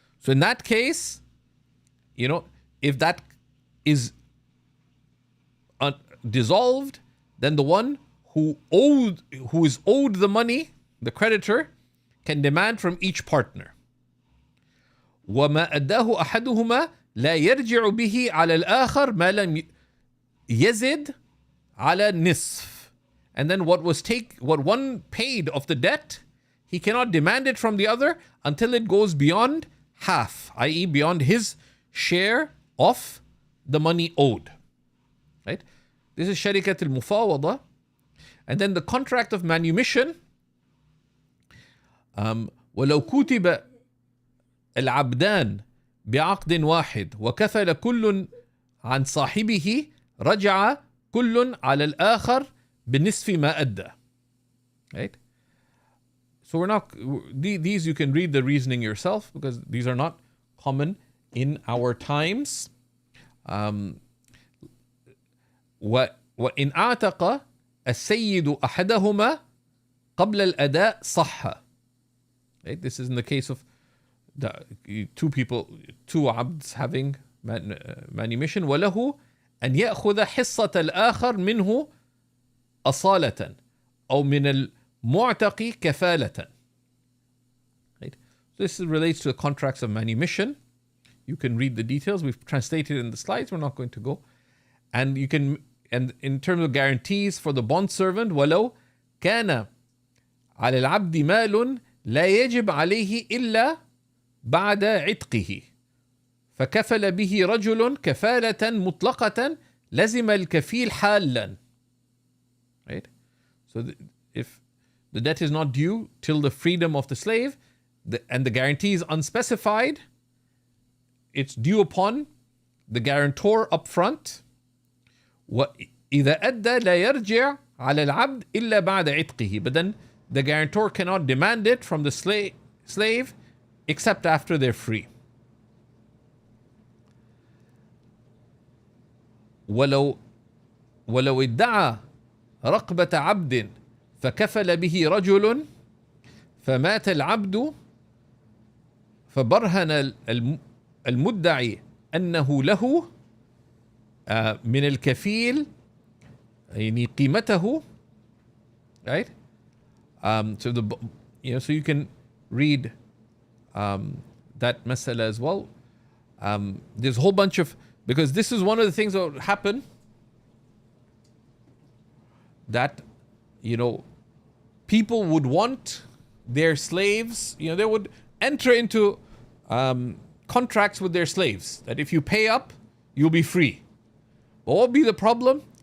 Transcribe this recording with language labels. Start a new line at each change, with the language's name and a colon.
English: So in that case, if that is dissolved, then the one who is owed the money, the creditor, can demand from each partner.
Arabic: وما أداه أحدهما لا يرجع به على الآخر ما لم يزد على النصف.
English: And then what one paid of the debt, he cannot demand it from the other until it goes beyond half, i.e. beyond his share of the money owed. Right? This is sharikat al-mufawada. And then the contract of manumission.
Arabic: ولو كتب العبدان بعقد واحد وكفل كل عن صاحبه رجع كل على الآخر بنصف ما أدى.
English: Right? So we're not, these you can read the reasoning yourself because these are not common in our times.
Arabic: وإن أعتق السيد أحدهما قبل الأداء صح.
English: Right? This is in the case of the two abds having manumission.
Arabic: وله أن يأخذ حصة الآخر منه أصالة أو من المعتق كفالة.
English: Right? So this relates to the contracts of manumission. You can read the details. We've translated in the slides. We're not going to go. And you can, and in terms of guarantees for the bondservant,
Arabic: ولو كان على العبد مال لا يجب عليه إلا بعد عتقه فكفل به رجل كفالة مطلقة لزم الكفيل حالا.
English: Right? So if the debt is not due till the freedom of the slave and the guarantee is unspecified, it's due upon the guarantor up front.
Arabic: وإذا أدى لا يرجع على العبد إلا بعد عتقه.
English: But then the guarantor cannot demand it from the slave except after they're free.
Arabic: ولو ادعى رقبة عبد فكفل به رجل فمات العبد فبرهن المدعي أنه له من الكفيل يعني قيمته.
English: Right? So you can read that masala as well. There's a whole bunch of Because this is one of the things that would happen, that, people would want their slaves, they would enter into contracts with their slaves that if you pay up, you'll be free. But what would be the problem?